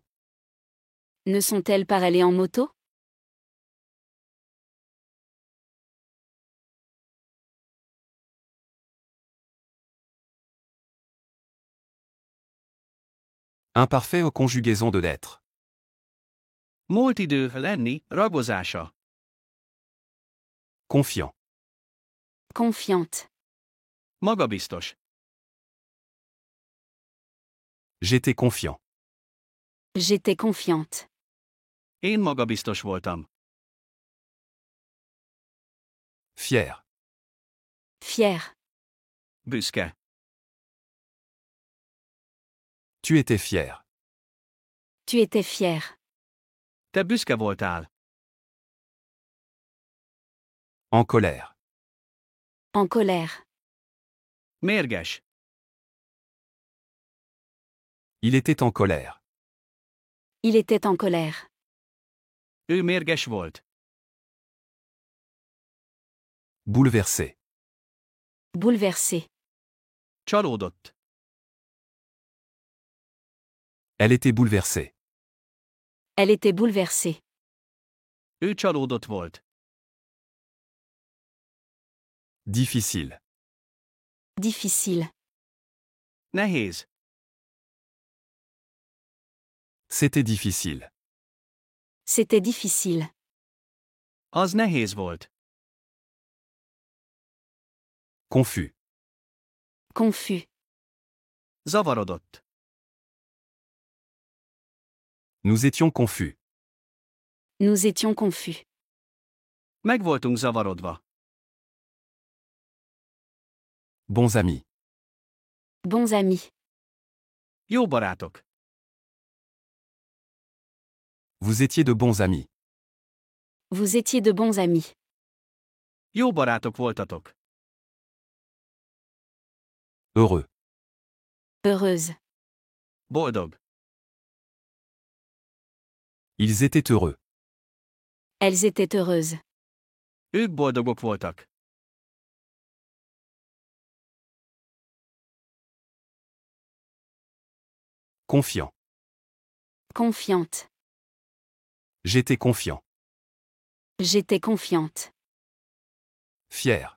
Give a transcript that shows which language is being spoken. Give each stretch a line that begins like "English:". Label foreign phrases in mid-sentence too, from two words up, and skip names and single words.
French: Ne sont-elles pas allées en moto? Imparfait aux conjugaisons de l'être.
Hungarian: Múlt idő lenni, ragozása.
French: Confiant. Confiante.
Hungarian: Magabiztos.
French: J'étais confiant. J'étais confiante.
Hungarian: Én magabiztos voltam.
French: Fier. Fière.
Hungarian: Büszke.
French: Tu étais fier. Tu étais fière.
Hungarian: Te büszke voltál.
French: En colère. En colère.
Hungarian: Mérges.
French: Il était en colère. Il était en colère.
Hungarian: Ő mérges volt.
French: Bouleversé. Bouleversé.
Hungarian: Csalódott.
French: Elle était bouleversée. Elle était bouleversée.
Hungarian: Ő csalódott volt.
French: Difficile. Difficile.
Hungarian: Nehéz.
French: C'était difficile. C'était difficile.
Hungarian: Az nehéz volt.
French: Confus. Confus.
Hungarian: Zavarodott.
French: Nous étions confus. Nous étions confus.
Hungarian: Meg voltunk zavarodva.
French: Bons amis. Bons amis.
Hungarian: Jó barátok.
French: Vous étiez de bons amis. Vous étiez de bons amis.
Hungarian: Jó barátok voltatok.
French: Heureux. Heureuse.
Hungarian: Boldog.
French: Ils étaient heureux. Elles étaient heureuses.
Hungarian: Ők boldogok voltak.
French: Confiant. Confiante. J'étais confiant. J'étais confiante. Fier.